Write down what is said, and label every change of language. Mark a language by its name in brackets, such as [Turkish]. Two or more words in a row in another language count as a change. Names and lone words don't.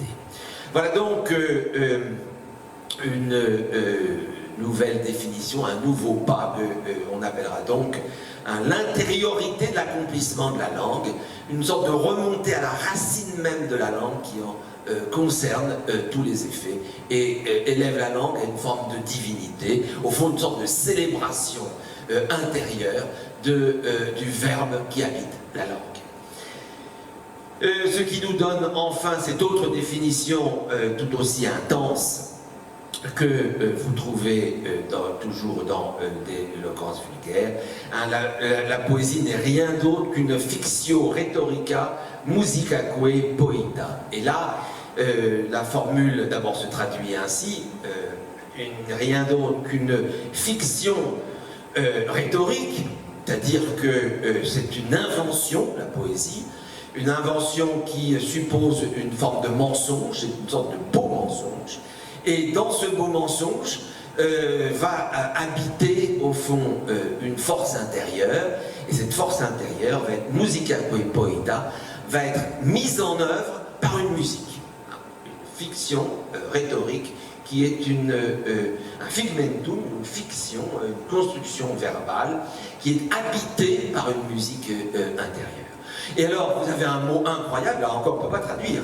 [French] Voilà donc une nouvelle définition, un nouveau pas qu'on appellera donc l'intériorité de l'accomplissement de la langue, une sorte de remontée à la racine même de la langue qui en concerne tous les effets et élève la langue à une forme de divinité, au fond une sorte de célébration intérieure du verbe qui habite la langue. Ce qui nous donne enfin cette autre définition tout aussi intense que vous trouvez toujours dans des éloquences vulgaires. Hein, la poésie n'est rien d'autre qu'une [Latin] fictio rhetorica musicaque poeta. [French] Et là, la formule d'abord se traduit ainsi, rien d'autre qu'une fiction rhétorique, c'est-à-dire que c'est une invention, la poésie, une invention qui suppose une forme de mensonge, une sorte de beau mensonge, et dans ce beau mensonge va habiter au fond une force intérieure, et cette force intérieure va être [Latin] musica poeta, [French] va être mise en œuvre par une musique, une fiction rhétorique qui est un figmentum, une fiction, une construction verbale qui est habitée par une musique intérieure. Et alors, vous avez un mot incroyable, là encore, on ne peut pas traduire.